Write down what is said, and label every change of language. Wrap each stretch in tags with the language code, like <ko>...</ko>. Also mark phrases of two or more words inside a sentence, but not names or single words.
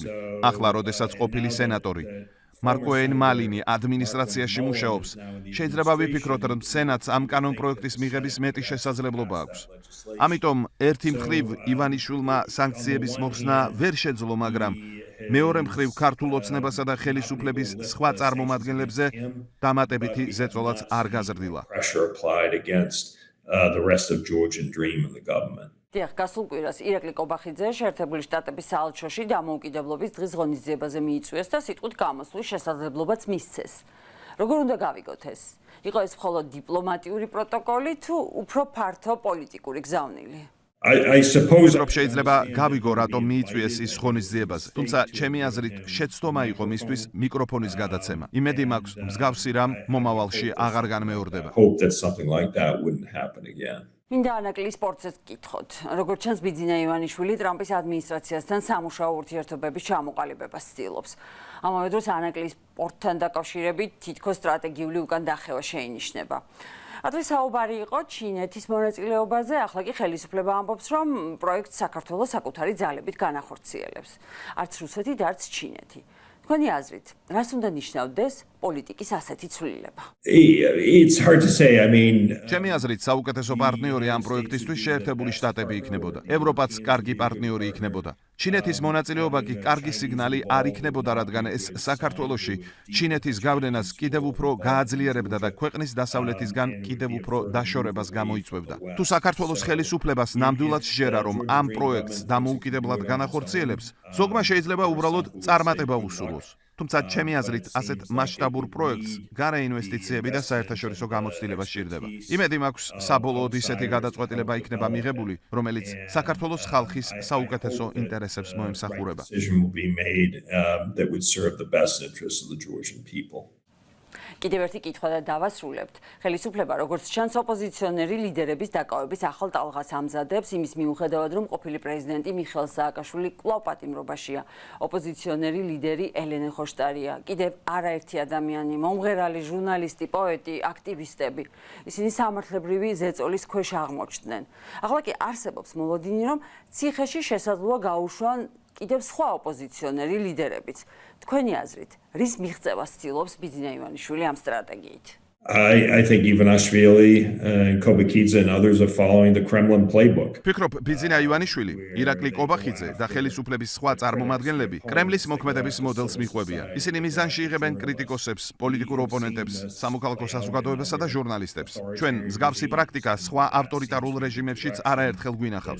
<ka>ახლა, როდესაც ყოფილი სენატორი მარკოენ მალინი ადმინისტრაციაში მუშაობს, შეიძლება ვიფიქროთ, რომ სენატს ამ კანონპროექტის მიღების მეტი შესაძლებლობა აქვს. ამიტომ ერთი მხრივ ივანიშვილმა სანქციების მოხსნა ვერ შეძლო, მაგრამ მეორე მხრივ ქართულ ოცნებასა და ხელისუფლების სხვა წარმომადგენლებზე დამატებითი ზეწოლაც არ გაზრდილა.</ka> <en>pressure applied against the rest of Georgian dream and the government.</en> <ka>დიახ, გასულ კვირას ირაკლი კობახიძე შეერთებული შტატების საელჩოში დამოუკიდებლობის დღის ღონისძიებაზე მიიწვიეს და სიტყვით გამოსვლის შესაძლებლობაც მისცეს. როგორ უნდა გავიგოთ ეს? იყო ეს მხოლოდ დიპლომატიური პროტოკოლი თუ უფრო ფართო პოლიტიკური გზავნილი?</ka> <en>I suppose</en> <ka>რომ შეიძლება გავიგო, რატომ მიიწვიეს ის ღონისძიებაზე. თუმცა ჩემი აზრით, შეცდომა იყო მისთვის მიკროფონის გადაცემა. იმედი მაქვს, მსგავსი რამ მომავალში აღარ განმეორდება.</ka> <en>hope that something like that wouldn't happen again.</en> <ka>მინდა ანაკლი სპორტსაც გკითხოთ. როგორც ჩანს, ბიძინა ივანიშვილი ტრამპის ადმინისტრაციასთან სამუშაო ურთიერთობების ჩამოყალიბებას ცდილობს. ამავე დროს ანაკლის სპორტთან დაკავშირებით თითქოს სტრატეგიული უკან დახევა შეინიშნება. ადრე საუბარი იყო ჩინეთის მონაწილეობაზე, ახლა კი ხელისუფლება ამბობს, რომ პროექტს საქართველოს საკუთარი ძალებით განახორციელებს. არც რუსეთი და არც ჩინეთი. თქვენი აზრით, რას უნდა ნიშნავდეს პოლიტიკის ასეთი ცვლილება?</ka> <en>It's hard to say. I mean,</en> <ka>ჩემი აზრით, საუკეთესო პარტნიორი ამ პროექტისთვის შეერთებული შტატები იქნებოდა. ევროპაც კარგი პარტნიორი იქნებოდა. ჩინეთის მონაწილეობა კი კარგი სიგნალი არ იქნებოდა, რადგან ეს საქართველოში ჩინეთის გავლენას კიდევ უფრო გააძლიერებდა და ქვეყნის დასავლეთისგან კიდევ უფრო დაშორებას გამოიწვევდა. თუ საქართველოს ხელისუფლებას ნამდვილად შეერა, რომ ამ პროექტს დამოუკიდებლად განახორციელებს, ზოგმა შეიძლება უბრალოდ წარმატება უსურვოს. თუმცა ჩემი აზრით, ასეთ მასშტაბურ პროექტს გარე ინვესტიციები და საერთაშორისო გამოცდილება სჭირდება. იმედი მაქვს, საბოლოოდ ისეთი გადაწყვეტილება იქნება მიღებული, რომელიც საქართველოს ხალხის საუკეთესო ინტერესებს მოემსახურება.</ka> <en>decision will be made that would serve the best interests of the Georgian people.</en> <ka>კიდევ ერთი კითხვა და დავასრულებთ. ხელისუფლება როგორც ჩანს ოპოზიციონერი ლიდერების დაკავების ახალ ტალღას ამზადებს იმის მიუხედავად რომ ყოფილი პრეზიდენტი მიხეილ სააკაშვილი კვლავ პატიმრობაშია. ოპოზიციონერი ლიდერი ელენე ხოშტარია. კიდევ არაერთი ადამიანი, მომღერალი, ჟურნალისტი, პოეტი, აქტივისტები. ისინი სამართლებრივი ზეწოლის ქვეშ აღმოჩნდნენ. ახლა კი არსებობს მოლოდინი რომ ციხეში შესაძლოა გაუშვან კიდევ სხვა ოპოზიციონერი ლიდერებიც. თქვენი აზრით, რის მიღწევას ცდილობს ბიძინა ივანიშვილი ამ სტრატეგიით?</ka> <en>I think Ivanishvili, Kobakidze and others are following the Kremlin playbook.</en> <ka>ფიქრობ, ბიძინა ივანიშვილი, ირაკლი კობახიძე და ხელისუფლების სხვა წარმომადგენლები კრემლის მოქმედების მოდელს მიყვებიან. ისინი მიზანში იღებენ კრიტიკოსებს, პოლიტიკურ ოპონენტებს, სამოქალაქო საზოგადოებასა და ჟურნალისტებს. ჩვენ მსგავსი პრაქტიკა სხვა ავტორიტარულ რეჟიმებშიც არაერთხელ გვინახავს.</ka>